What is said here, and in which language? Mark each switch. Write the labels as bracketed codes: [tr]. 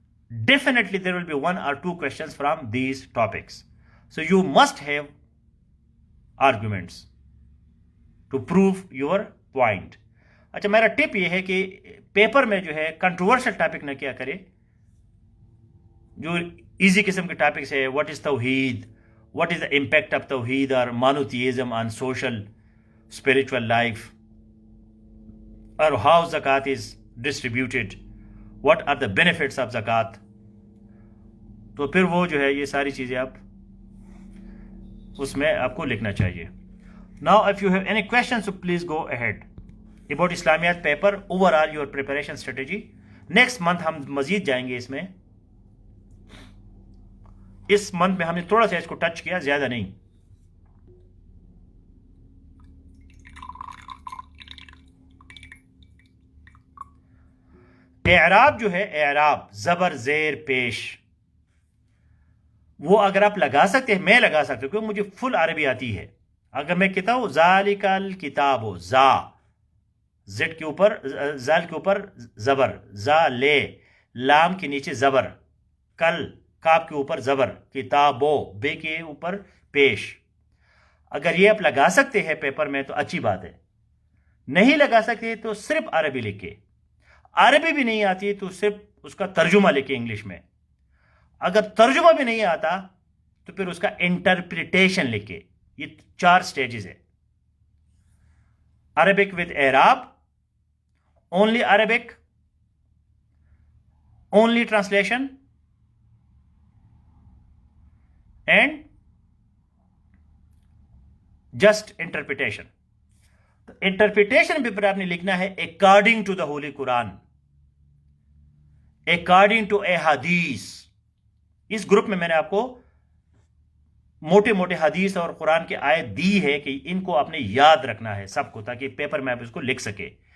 [en] Definitely there will be 1 or 2 questions from these topics. So you must have arguments to prove your point. اچھا میرا tip یہ ہے کہ paper میں جو ہے کنٹروورشل ٹاپک نہ کیا کرے. [ur] جو ایزی قسم کے ٹاپکس ہے، [en] what is tawheed, what is the impact of tawheed اور monotheism on social spiritual life, اور how zakat is distributed, what are the benefits of zakat, [ur] تو پھر وہ جو ہے یہ ساری چیزیں آپ اس میں آپ کو لکھنا چاہیے. [en] Now if you have any questions, so please go ahead. About Islamiyat paper overall your preparation strategy. Next month [ur] ہم مزید جائیں گے اس میں. اس منتھ میں ہم نے تھوڑا سا اس کو ٹچ کیا, زیادہ نہیں. اعراب جو ہے, اعراب زبر زیر پیش, وہ اگر آپ لگا سکتے ہیں, میں لگا سکتا ہوں کیونکہ مجھے فل عربی آتی ہے. اگر میں کہتا ہوں [ar] ذالک الکتاب [ur] ہو, زا زد کے اوپر, زال کے اوپر زبر, زا لے, لام کے نیچے زبر, کل کاف کے اوپر زبر, کتابو بے کے اوپر پیش. اگر یہ آپ لگا سکتے ہیں پیپر میں تو اچھی بات ہے. نہیں لگا سکتے تو صرف عربی لکھے. عربی بھی نہیں آتی تو صرف اس کا ترجمہ لکھے انگلش میں. اگر ترجمہ بھی نہیں آتا تو پھر اس کا انٹرپریٹیشن لکھے. یہ 4 سٹیجز ہے. [en] Arabic with irab, only Arabic, only translation, and just interpretation. [ur] تو انٹرپریٹیشن بھی پر آپ نے لکھنا ہے [en] according to the Holy Quran, according to a [ur] حدیث. اس گروپ میں نے آپ کو موٹے موٹے حدیث اور قرآن کی آیت دی ہے کہ ان کو آپ نے یاد رکھنا ہے سب کو, تاکہ پیپر میں آپ اس کو لکھ سکے.